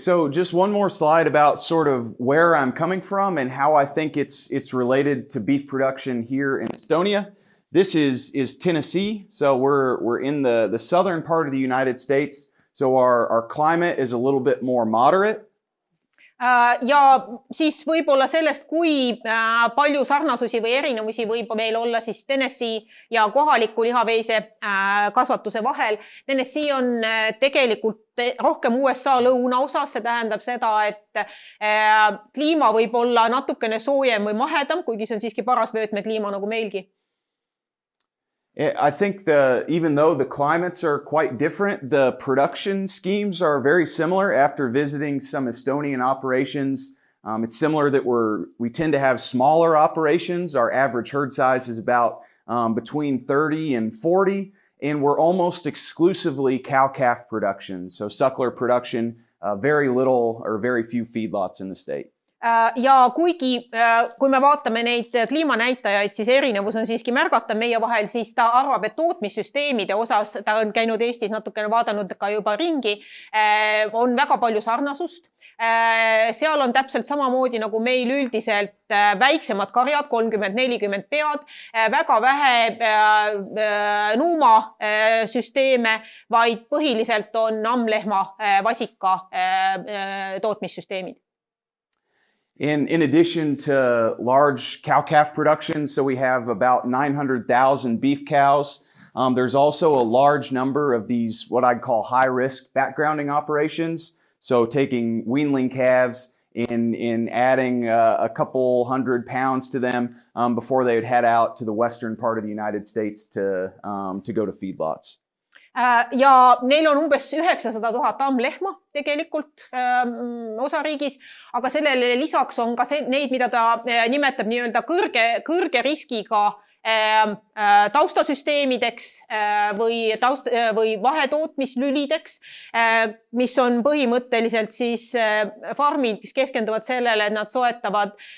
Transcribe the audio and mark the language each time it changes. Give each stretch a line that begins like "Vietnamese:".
English: So just one more slide about sort of where I'm coming from and how I think it's related to beef production here in Estonia. This is Tennessee. So we're in the southern part of the United States. So our climate is a little bit more moderate.
Estonian: Ja siis võib-olla sellest, kui palju sarnasusi või erinevusi võib meil olla siis Tennessee ja kohaliku lihaveise kasvatuse vahel. Tennessee on tegelikult rohkem USA lõunaosas, see tähendab seda, et kliima võib olla natukene soojem või mahedam, kuigi see on siiski paras vöötmekliima nagu meilgi.
English: I think even though the climates are quite different, the production schemes are very similar. After visiting some Estonian operations, it's similar that we tend to have smaller operations. Our average herd size is about between 30 and 40, and we're almost exclusively cow-calf production. So suckler production, very little or very few feedlots in the state.
Estonian: Ja kuigi, kui me vaatame neid kliimanäitajaid, siis erinevus on siiski märgata meie vahel, siis ta arvab, et tootmissüsteemide osas, ta on käinud Eestis natukene vaadanud ka juba ringi, on väga palju sarnasust. Seal on täpselt samamoodi nagu meil üldiselt väiksemad karjad, 30-40 pead, väga vähe nuumasüsteeme, vaid põhiliselt on ammlehma vasika tootmissüsteemid.
English: In addition to large cow-calf production, so we have about 900,000 beef cows. There's also a large number of these, what I'd call high-risk backgrounding operations. So taking weanling calves and adding a couple 100 pounds to them before they would head out to the western part of the United States to go to feedlots.
Estonian: Ja neil on umbes 900,000 ammlehma tegelikult osariigis, aga sellele lisaks on ka neid, mida ta nimetab nii-öelda kõrge riskiga taustasüsteemideks või vahetootmislülideks, mis on põhimõtteliselt siis farmid, kes keskenduvad sellele, et nad soetavad